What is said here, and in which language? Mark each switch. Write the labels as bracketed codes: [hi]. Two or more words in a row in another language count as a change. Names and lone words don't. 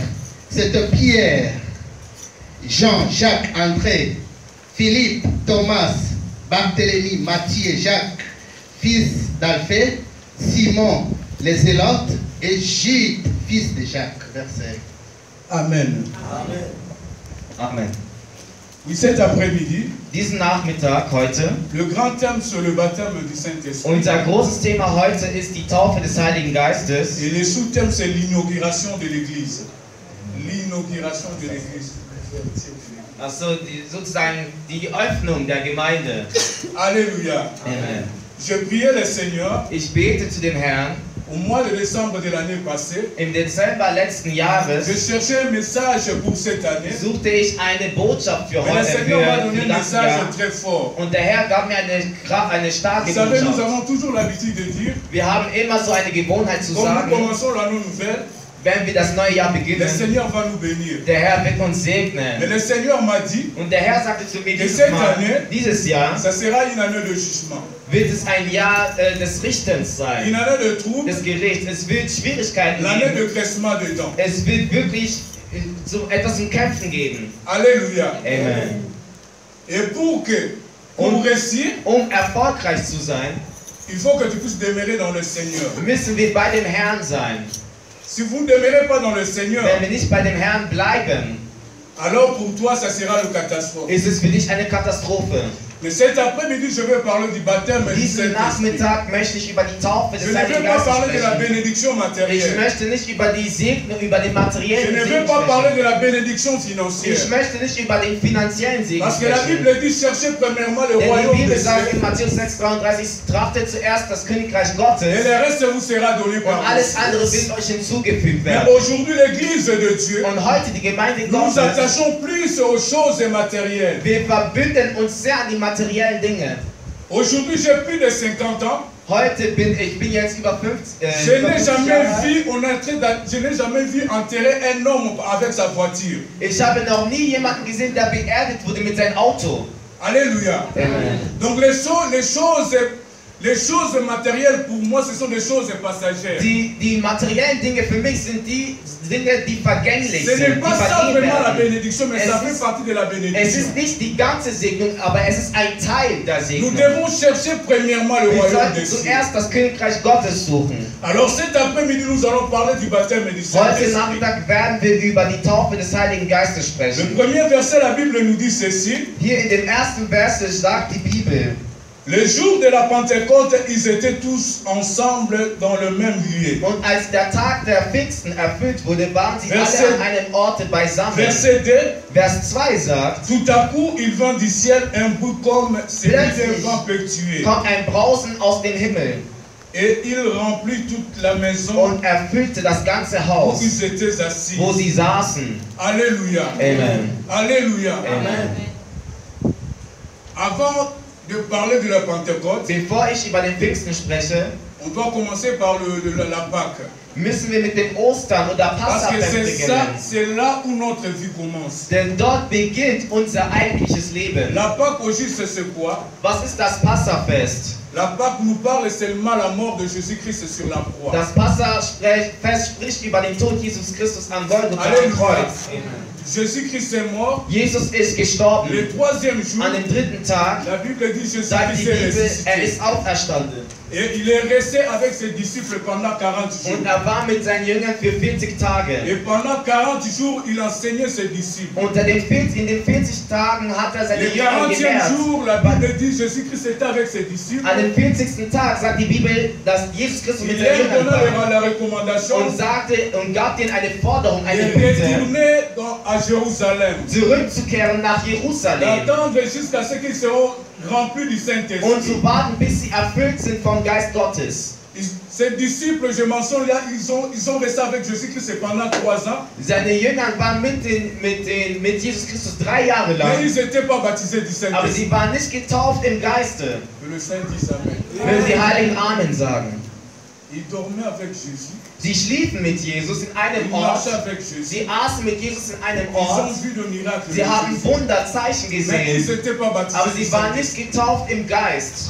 [fr] C'était Pierre, Jean, Jacques, André, Philippe, Thomas, Barthélemy, Matthieu, Jacques, fils d'Alphée, Simon, les Zélotes, et Jude, fils de Jacques. Verset. Amen. Amen. Amen. Oui, cet après-midi, [de] Diesen Nachmittag heute, [fr] le grand thème sur le baptême du Saint-Esprit. [de] unser großes Thema heute ist die Taufe des Heiligen Geistes. [fr] Et le sous-thème, c'est l'inauguration de l'Église. L'inauguration de l'Église. [de] Also sozusagen die Öffnung der Gemeinde. [fr] Alléluia. Amen. Je priais le Seigneur [de] Ich bete zu dem Herrn. [fr] au mois de décembre de l'année passée. [de] Im Dezember letzten Jahres [fr] Je cherchais un message pour cette année. [de] suchte ich eine Botschaft für [fr] Mais le [de] heute, [fr] Seigneur m'a [de] für [fr] donné [de] das [fr] un [de] ganze Jahr. [fr] message très fort. [de] Und der Herr gab mir eine starke [fr] Vous savez, nous [de] Botschaft. [fr] avons toujours l'habitude de dire, [de] Wir haben immer so eine Gewohnheit zu [fr] quand nous [de] sagen, [fr] commençons l'année nouvelle, [de] wenn wir das neue Jahr [fr] le [de] beginnen, [fr] Seigneur va nous bénir. [de] der Herr wird uns [fr] Mais [de] segnen. [fr] le Seigneur m'a dit, [de] Und der Herr sagte zu mir [fr] Et cette [de] Mal, [fr] année, [de] dieses Jahr [fr] ça sera une année de jugement. [de] wird es ein Jahr des Richtens [fr] Une [de] sein, [fr] année de trouble, [de] des Gerichts. Es wird Schwierigkeiten [fr] l'année [de] geben. [fr] de graissement des dents. [de] Es wird wirklich so etwas zum Kämpfen geben. [fr] Alléluia. Amen. Et pour réussir, [de] Erfolgreich zu sein, [fr] il faut que tu puisses demeurer dans le Seigneur. [de] müssen wir bei dem Herrn sein. [fr] Si vous ne demeurez pas dans le Seigneur, [de] Wenn wir nicht bei dem Herrn bleiben, [fr] alors pour toi, ça sera une catastrophe. [de] ist es für dich eine Katastrophe. [fr] Mais cet après-midi, je vais parler du baptême du [de] Diesen [fr] Saint-Esprit. [de] Nachmittag möchte ich über die Taufe [fr] Je [de] des [fr] ne [de] Heiligen [fr] vais pas [de] Geistes [fr] parler de la [de] sprechen. [fr] bénédiction [de] Ich [fr] matérielle. [de] möchte nicht über die Segnung, über den [fr] Je [de] materiellen [fr] ne [de] Segen [fr] vais pas parler [de] sprechen. [fr] de la bénédiction financière. [de] Ich möchte nicht über den finanziellen Segen [fr] Parce que la [de] sprechen. [fr] Bible dit cherchez premièrement le [de] Denn die [fr] royaume [de] Bibel [fr] des [de] sagt in [fr] cieux [de] Matthäus 6,33, trachtet zuerst das Königreich [fr] et [de] Gottes [fr] le reste vous sera donné [de] und [fr] par [de] alles [fr] Dieu. [de] andere wird euch hinzugefügt [fr] Mais [de] werden. [fr] aujourd'hui, l'Église de Dieu, [de] Und heute die Gemeinde [fr] nous nous [de] Gottes, [fr] attachons plus aux choses matérielles. [de] wir verbünden uns sehr an die materiellen Dinge. [fr] Aujourd'hui, j'ai plus de 50 ans. [de] Heute bin ich jetzt über 50 [fr] Je n'ai jamais [de] Jahre. [fr] je n'ai jamais vu enterrer un homme avec sa voiture. [de] Ich habe noch nie jemanden gesehen, der beerdigt wurde mit seinem Auto. [fr] Alléluia. Amen. Donc les choses matérielles pour moi, ce sont des choses passagères. [de] Die materiellen Dinge für mich sind die Dinge, die vergänglich [fr] Ce n'est [de] sind, die [fr] pas ça [de] vergehen [fr] vraiment la [de] werden. [fr] bénédiction, mais [de] Es [fr] ça fait [de] ist- [fr] partie de la [de] Es [fr] bénédiction. [de] ist nicht die ganze Segnung, aber es ist ein Teil der [fr] Nous [de] Segnung. [fr] devons chercher premièrement le [de] Wir [fr] royaume [de] sollten [fr] des cieux. [de] zuerst das Königreich Gottes suchen. [fr] Alors cet après-midi, nous allons parler du baptême du [de] Heute [fr] Saint-Esprit. [de] Nachmittag werden wir über die Taufe des Heiligen Geistes [fr] Le [de] sprechen. [fr] premier verset, la Bible nous dit ceci. [de] Hier in dem ersten Vers sagt die Bibel, [fr] Le jour de la Pentecôte, ils étaient tous ensemble dans le même lieu. [de] und als der Tag der Pfingsten erfüllt wurde, waren sie [fr] Verset- [de] alle an einem Orte beisammen. [fr] Verset 2. [de] Vers 2 sagt, [fr] Tout à coup, il vint du ciel un bruit comme celui d'un vent pétueux. [de] kommt ein Brausen aus dem Himmel [fr] Et il remplit toute la maison [de] und erfüllte das ganze [fr] où [de] Haus, [fr] ils étaient assis. [de] wo sie saßen. [fr] Alléluia. Amen. Alléluia. Amen. Avant de parler de la Pentecôte, [de] Bevor ich über den Pfingsten spreche, [fr] on doit commencer par la Pâque. [de] müssen wir mit dem Ostern oder [fr] Parce que [de] Passafest beginnen. [fr] c'est là où notre vie commence. [de] Denn dort beginnt unser eigentliches Leben. [fr] La Pâque au juste, c'est quoi? [de] Was ist das Passafest? [fr] La Pâque nous parle seulement la mort de Jésus-Christ sur la croix. [de] Das Passafest spricht über den Tod Jesus Christus am Golgatha am Halleluja. Kreuz. [fr] Jésus-Christ est mort. [de] Jesus ist gestorben. [fr] Le troisième jour, [de] An dem dritten Tag [fr] la Bible dit [de] sagt die [fr] Jésus-Christ est [de] Bibel, er [fr] ressuscité. [de] ist auferstanden. [fr] Et il est resté avec ses disciples pendant 40 jours. [de] Und er war mit seinen Jüngern für 40 Tage. [fr] Et pendant 40 jours, il enseignait ses disciples. [de] In den 40 Tagen hat er seine [fr] Le [de] Jünger [fr] 40e [de] gelehrt. [fr] jour, la Bible dit Jésus-Christ était avec ses disciples. [de] An dem 40. Tag sagt die Bibel, dass Jesus Christus mit [fr] Il [de] seinen [fr] leur [de] Jüngern [fr] donna [de] war [fr] la recommandation [de] und gab denen eine Forderung, [fr] de [de] eine Bitte, [fr] retourner à Jérusalem. [de] zurückzukehren nach Jerusalem [fr] D'attendre jusqu'à ce qu'ils seront remplis du [de] und [fr] Saint-Esprit. [de] zu warten, bis sie erfüllt sind vom Geist Gottes. [fr] Ces disciples, je mentionne là, ils sont restés avec Jésus-Christ pendant 3 ans. [de] Seine Jünger waren mit Jesus Christus 3 Jahre [fr] Mais [de] lang, [fr] ils n'étaient pas baptisés du [de] aber [fr] Saint-Esprit. [de] sie waren nicht getauft im Geiste. [fr] Que le Saint dise Amen. [de] Will die Heiligen Amen sagen. [fr] Ils dormaient avec Jésus. [de] Sie schliefen mit Jesus in [fr] Ils [de] einem Ort. [fr] marchaient avec Jésus. [de] Sie aßen mit Jesus in einem [fr] Ils ont [de] Ort. [fr] vu le miracle. [de] Sie [fr] de [de] haben [fr] Jésus. [de] Wunderzeichen [fr] Mais ils [de] gesehen, [fr] n'étaient pas baptisés. [de] aber [fr] du [de] sie waren [fr] Saint-Esprit. [de] nicht getauft im Geist.